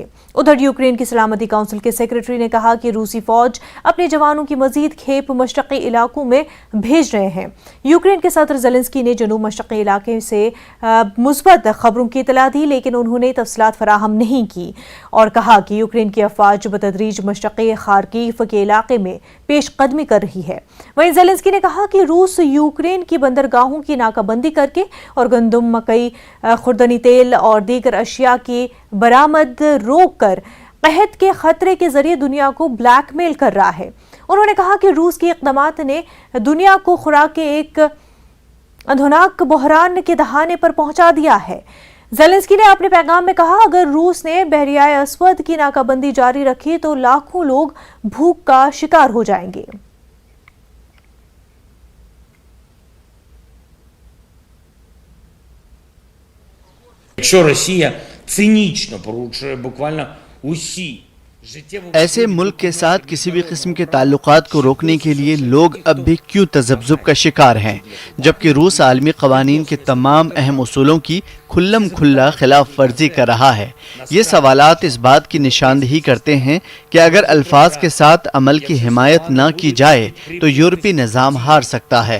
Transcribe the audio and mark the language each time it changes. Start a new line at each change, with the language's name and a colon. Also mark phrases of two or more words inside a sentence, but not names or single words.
Urdu: ادھر یوکرین کی سلامتی کونسل کے سیکریٹری نے کہا کہ روسی فوج اپنے جوانوں کی مزید کھیپ مشرقی علاقوں میں بھیج رہے ہیں۔ یوکرین کے صدر زیلنسکی نے جنوب مشرقی علاقے سے مثبت خبروں کی اطلاع دی، لیکن انہوں نے تفصیلات فراہم نہیں کی اور کہا کہ یوکرین کی افواج بتدریج مشرقی خارکیف کے علاقے میں پیش قدمی کر رہی ہے۔ है। وہیں زیلنسکی نے کہا کہ روس یوکرین کی بندرگاہوں کی ناکہ بندی کر کے اور گندم، مکئی، خوردنی تیل اور دیگر اشیا کی برآمد روک کر قحط کے خطرے کے ذریعے دنیا کو بلیک میل کر رہا ہے. انہوں نے کہا کہ روس کے اقدامات نے دنیا کو خوراک کے ایک ادھوناک بحران کے دہانے پر پہنچا دیا ہے. زیلنسکی نے اپنے پیغام میں کہا، اگر روس نے بحیرۂ اسود کی ناکہ بندی جاری رکھی تو لاکھوں لوگ بھوک کا شکار ہو جائیں گے.
Ukrainian: Якщо Росія цинічно порушує буквально усі
Urdu: ایسے ملک کے ساتھ کسی بھی قسم کے تعلقات کو روکنے کے لیے لوگ اب بھی کیوں تذبذب کا شکار ہیں، جبکہ روس عالمی قوانین کے تمام اہم اصولوں کی کھلم کھلا خلاف ورزی کر رہا ہے. یہ سوالات اس بات کی نشاندہی کرتے ہیں کہ اگر الفاظ کے ساتھ عمل کی حمایت نہ کی جائے تو یورپی نظام ہار سکتا ہے.